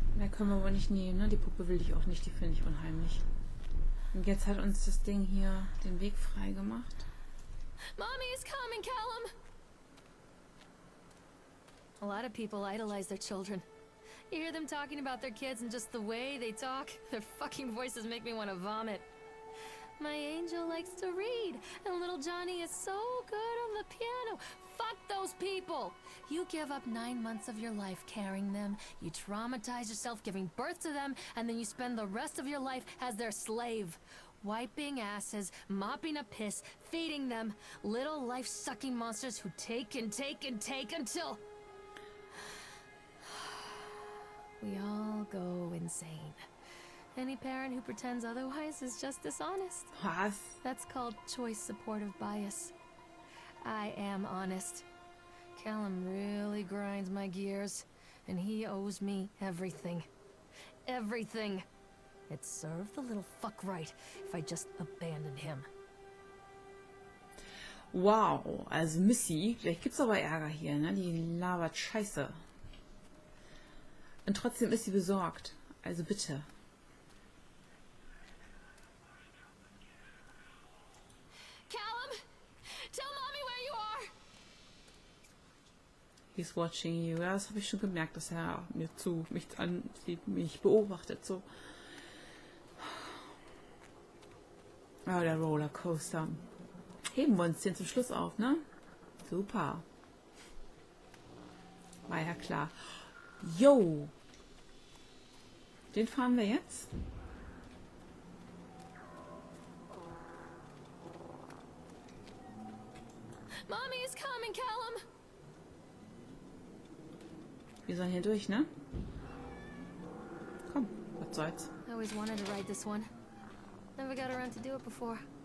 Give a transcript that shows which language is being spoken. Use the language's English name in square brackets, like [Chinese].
[German] Können wir aber nicht nehmen, ne? Die Puppe will ich auch nicht, die finde ich unheimlich. Und jetzt hat uns das Ding hier den Weg frei gemacht. [English] Mommy is coming, Callum! A lot of people idolize their children. You hear them talking about their kids and just the way they talk, their fucking voices make me want to vomit. My angel likes to read, and little Johnny is so good on the piano. Fuck those people! You give up 9 months of your life carrying them, you traumatize yourself giving birth to them, and then you spend the rest of your life as their slave. Wiping asses, mopping a piss, feeding them. Little life-sucking monsters who take and take and take until... we all go insane. Any parent who pretends otherwise is just dishonest. [German] Was? [English] That's called choice supportive bias. I am honest. Callum really grinds my gears, and he owes me everything. Everything. It served the little fuck right if I just abandoned him. [German] Wow, also Missy, vielleicht gibt's aber Ärger hier, ne? Die labert Scheiße. Und trotzdem ist sie besorgt. Also bitte. [English] Callum, tell mommy where you are. He's watching you. [German] Ja, das habe ich schon gemerkt, dass er mir mich ansieht, mich beobachtet. So. Oh, der Rollercoaster. Heben wir uns den zum Schluss auf, ne? Super. War ja klar. Yo! Den fahren wir jetzt. [English] Mommy is coming, Callum. [German] Wir sollen hier durch, ne? Komm, was soll's. [English] I always wanted to ride this one. Never got around to do it before.